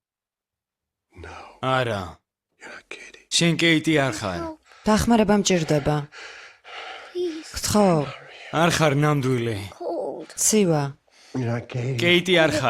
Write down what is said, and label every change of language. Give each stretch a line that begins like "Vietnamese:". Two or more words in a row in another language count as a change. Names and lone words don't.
Georgian: არა.
English: You're not Katie.
Georgian: შენ კეიტი არ ხარ. დახმარება მჭირდება. გთხოვ, არ ხარ ნამდვილი. ცივა.
English: You're not Katie.
Georgian: კეიტი არ ხარ.